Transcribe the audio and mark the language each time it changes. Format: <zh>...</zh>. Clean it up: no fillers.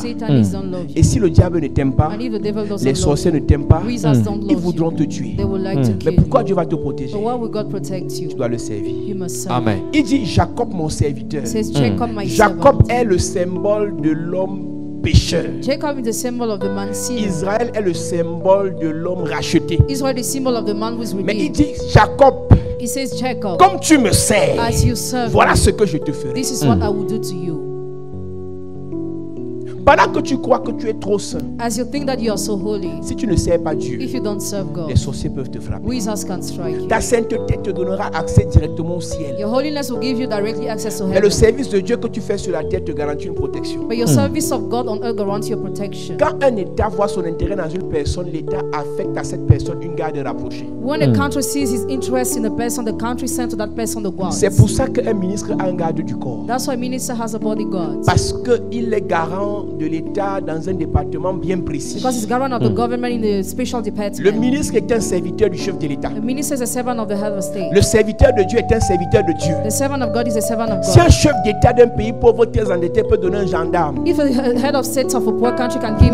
<en>Satanists don't love you.</en> <fr>Et si le diable ne t'aime pas,</fr> <en>And if the devil doesn't</en> <fr>les</fr> <en>love</en> <fr>sorciers ne</fr> <en>you,</en> <fr>t'aiment pas,</fr> <en>wizards don't</en> <fr>ils</fr> <en>love</en> <fr>voudront</fr> <en>you.</en> <fr>te tuer.</fr> <en>They will like to</en> <fr>Mais</fr> <en>kill</en> <fr>pourquoi</fr> <en>you.</en> <fr>Dieu va te protéger?</fr> <en>But why will God protect you?</en> <fr>Tu dois le servir.</fr> <en>You must serve. Amen.</en> <fr>Il dit Jacob mon serviteur.</fr> <en>It says Jacob my</en> <fr>Jacob</fr> <en>servant.</en> <fr>est le symbole de l'homme pécheur.</fr> <en>Jacob is the symbol of the man sinner.</en> <fr>Israël est le symbole de l'homme racheté.</fr> <en>Israel is the symbol of the man who is</en> <fr>Mais il</fr> <en>redeemed.</en> <fr>dit Jacob,</fr> <en>He says Jacob,</en> <fr>comme tu me sers,</fr> <en>as you serve</en> <fr>voilà</fr> <en>me,</en> <fr>ce que je te ferai.</fr> <en>this is what I will do to you.</en> <fr>Pendant que tu crois que tu es trop saint,</fr> <en>As you think that you are so holy,</en> <fr>si tu ne sers pas Dieu,</fr> <en>if you don't serve God,</en> <fr>les sorciers peuvent te frapper.</fr> <en>wizards can strike you.</en> <fr>Ta sainteté te donnera accès directement au ciel.</fr> <en>Your holiness will give you directly access to</en> <fr>Mais</fr> <en>heaven.</en> <fr>le service de Dieu que tu fais sur la terre te garantit une protection.</fr> <en>But your service of God on earth guarantees your protection.</en> <fr>Quand un État voit son intérêt dans une personne, l'État affecte à cette personne une garde rapprochée.</fr> <en>When a country sees his interest in a person, the country sends to that person the guards.</en> <fr>C'est pour ça qu'un ministre a un garde du corps.</fr> <en>That's why a minister has a bodyguard.</en> <fr>Parce qu'il est garant de l'État dans un département bien précis.</fr> <en>Because he's governor of the government in the special</en> <fr>Le</fr> <en>department.</en> <fr>ministre est un serviteur du chef de l'État.</fr> <en>The minister is a servant of the head of state.</en> <fr>Le serviteur de Dieu est un serviteur de Dieu.</fr> <en>The servant of God is a servant of</en> <fr>Si un</fr> <en>God.</en> <fr>chef d'État d'un pays pauvre très endetté peut donner un gendarme</fr> <en>If a head of state of a poor country can give</en>